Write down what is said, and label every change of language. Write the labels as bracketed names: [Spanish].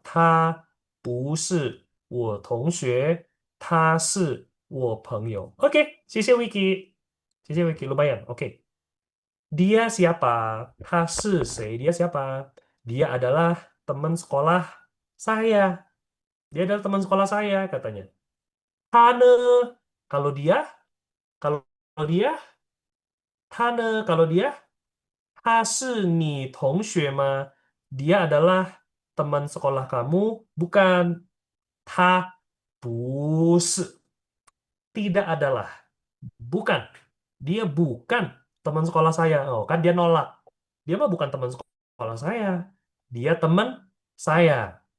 [Chinese] 他不是我同学，他是我朋友. [Indonesian] Oke, [Chinese] 谢谢 [Indonesian] Wiki. [Chinese] 谢谢 [Indonesian] Wiki, lumayan. Oke. Dia siapa? [Chinese] 他是谁? [Indonesian] Dia siapa? Dia adalah teman sekolah saya. Dia adalah teman sekolah saya, katanya. [Chinese] 他呢? [Indonesian] Kalau dia, kalau dia, [Chinese] 他呢? [Indonesian] Kalau dia, [Chinese] 他是你同学吗? [Indonesian] Dia adalah teman sekolah kamu, bukan. [Chinese] 他不是 [Indonesian] tidak adalah, bukan. Dia bukan teman sekolah saya. Oh, kan dia nolak. Dia mah bukan teman sekolah saya. Dia teman saya.